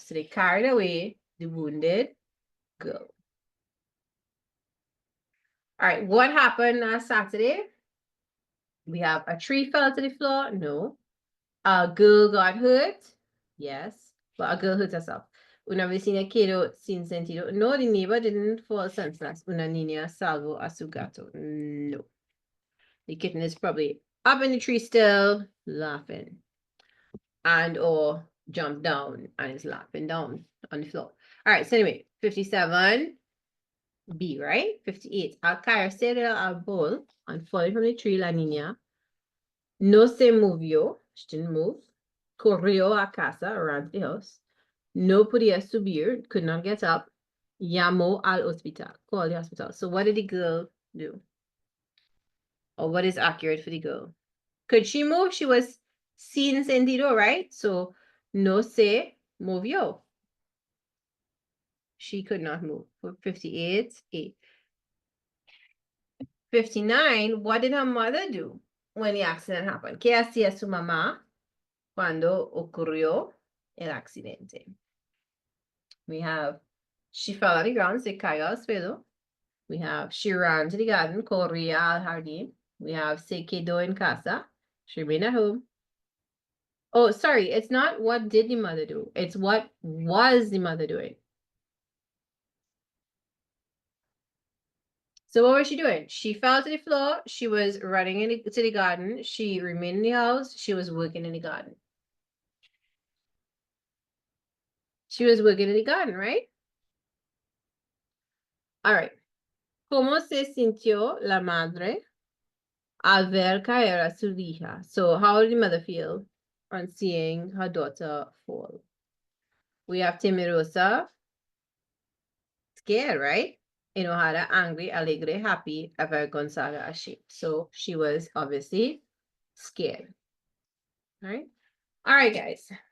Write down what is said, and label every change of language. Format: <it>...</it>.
<en>So they carried away the wounded girl. All right, what happened last Saturday? We have a tree fell to the floor. No. A girl got hurt. Yes. But a girl hurt herself.</en> <es>Una vecina quedó sin sentido.</es> <en>No, the neighbor didn't fall senseless.</en> <es>Una niña salvó a su gato.</es> <en>No. The kitten is probably up in the tree still, laughing. And or jumped down and is laughing down on the floor. All right, so anyway, 57. B, right? 58.</en> <es>Al caerse del árbol</es> <en>and falling from the tree,</en> <es>la niña no se movió.</es> <en>She didn't move.</en> <es>Corrió a casa,</es> <en>ran to the house.</en> <es>No podía subir,</es> <en>could not get up.</en> <es>Llamó al hospital,</es> <en>called the hospital. So what did the girl do? Or what is accurate for the girl? Could she move? She was</en> <es>sin sentido,</es> <en>right? So</en> <es>no se movió.</es> <en>She could not move. 58, 8. 59, what did her mother do when the accident happened?</en> <es>¿Qué hacía su mamá cuando ocurrió el accidente?</es> <en>We have, she fell on the ground,</en> <es>se cayó al suelo.</es> <en>We have, she ran to the garden,</en> <es>corría al jardín.</es> <en>We have,</en> <es>se quedó en casa,</es> <en>she remained at home. Oh, sorry, it's not what did the mother do, it's what was the mother doing. So what was she doing? She fell to the floor, she was running to the garden, she remained in the house, she was working in the garden. She was working in the garden, right? All right.</en> <es>¿Cómo se sintió la madre al ver caer a su hija?</es> <en>So how did the mother feel on seeing her daughter fall? We have temerosa, scared, right? Enojada, angry, alegre, happy, avergonzada, ashamed. So she was obviously scared. All right. All right, guys.</en>